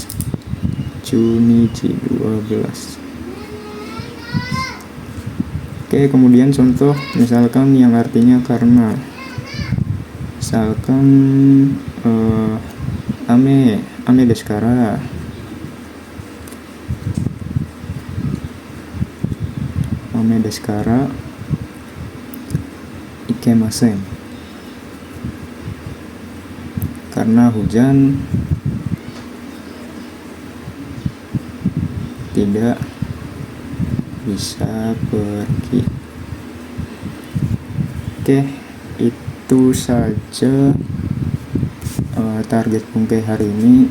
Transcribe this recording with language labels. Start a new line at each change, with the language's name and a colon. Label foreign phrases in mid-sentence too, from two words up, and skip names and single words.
Indonesian: Junichi 12. Oke, kemudian contoh misalkan yang artinya karena.
Japanese: Misalkan 雨ですから. 雨ですから行けません.
Indonesian: Karena hujan tidak bisa pergi. Oke, itu saja target bungkai hari ini.